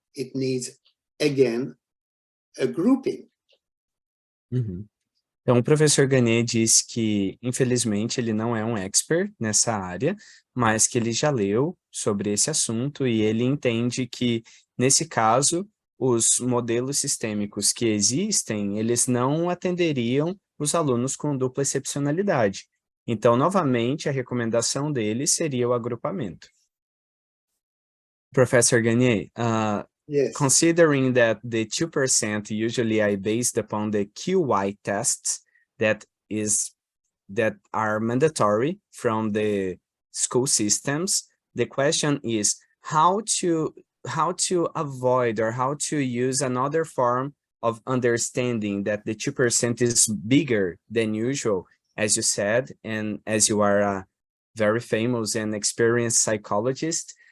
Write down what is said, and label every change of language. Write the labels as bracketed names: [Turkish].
[English] It needs, again, a grouping. [Portuguese] Então, o professor Gagné diz que, infelizmente, ele não é um expert nessa área, mas que ele já leu sobre esse assunto e ele entende que, nesse caso, os modelos sistêmicos que existem, eles não atenderiam os alunos com dupla excepcionalidade. Então, novamente, a recomendação dele seria o agrupamento. [English] Professor Gagné, Yes. considering that the 2% usually are based upon the QI tests that are mandatory from the school systems, the question is how to avoid or how to use another form of understanding that the 2% is bigger than usual, as you said, and as you are a very famous and experienced psychologist.